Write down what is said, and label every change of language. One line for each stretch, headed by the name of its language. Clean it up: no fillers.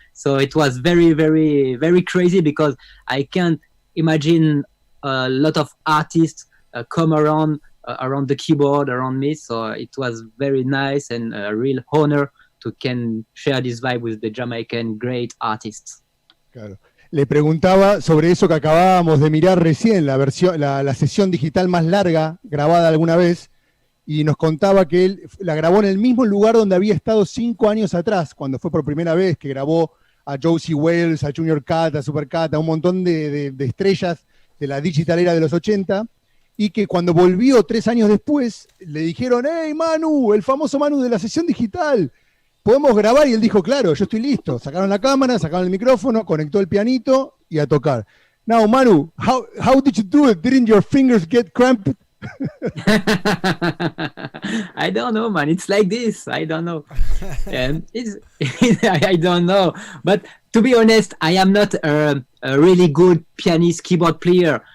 English: So it was very crazy, because I can't imagine a lot of artists come around the keyboard around me. So it was very nice and a real honor to can share this vibe with the Jamaican great artists.
Spanish: Claro. Le preguntaba sobre eso que acabábamos de mirar recién, la sesión digital más larga grabada alguna vez, y nos contaba que él la grabó en el mismo lugar donde había estado 5 años atrás, cuando fue por primera vez, que grabó a Josie Wales, a Junior Cat, a Super Cat, a un montón de estrellas de la digital era de los 80, y que cuando volvió 3 años después, le dijeron: "Hey Manu, el famoso Manu de la sesión digital, ¿podemos grabar?" Y él dijo: "Claro, yo estoy listo." Sacaron la cámara, sacaron el micrófono, conectó el pianito y a tocar.
English: Now Manu, how did you do it? Didn't your fingers get cramped? I don't know, man. It's like this. I don't know. I don't know. But to be honest, I am not a really good pianist keyboard player.